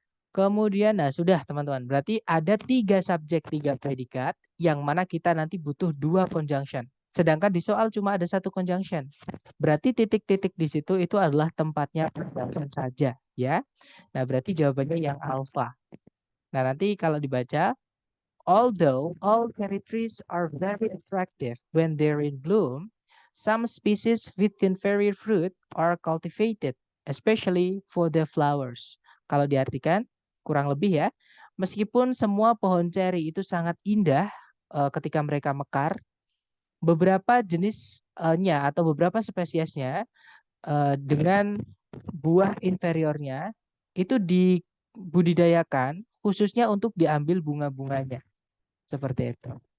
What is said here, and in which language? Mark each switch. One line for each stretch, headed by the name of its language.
Indonesian: Kemudian, nah sudah teman-teman. Berarti ada 3 subjek, 3 predikat yang mana kita nanti butuh 2 conjunction. Sedangkan di soal cuma ada 1 conjunction. Berarti titik-titik di situ itu adalah tempatnya conjunction saja ya. Nah berarti jawabannya yang alpha. Nah nanti kalau dibaca,
English: although all cherry trees are very attractive when they're in bloom, some species with inferior fruit are cultivated, especially for their flowers.
Indonesian: Kalau diartikan, kurang lebih ya, meskipun semua pohon ceri itu sangat indah ketika mereka mekar, beberapa jenisnya atau beberapa spesiesnya dengan buah inferiornya itu dibudidayakan khususnya untuk diambil bunga-bunganya. Seperti itu.